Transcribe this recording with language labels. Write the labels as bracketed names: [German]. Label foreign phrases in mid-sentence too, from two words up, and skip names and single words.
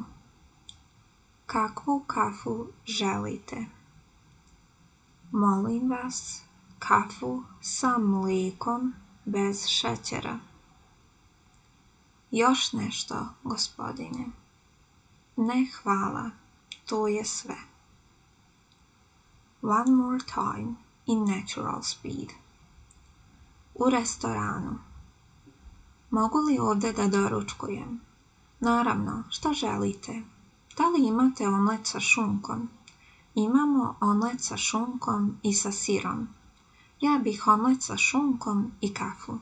[Bosnian] Kakvu kafu želite? Molim vas, kafu sa mlijekom bez šećera. Još nešto, gospodine? Ne, hvala, to je sve. [English] One more time in natural speed. [Bosnian] U restoranu. Mogu li ovdje da doručkujem? Naravno, šta želite? Da li imate omlet sa šunkom? Imamo omlet sa šunkom i sa sirom. Ja bih omlet sa šunkom i kafu.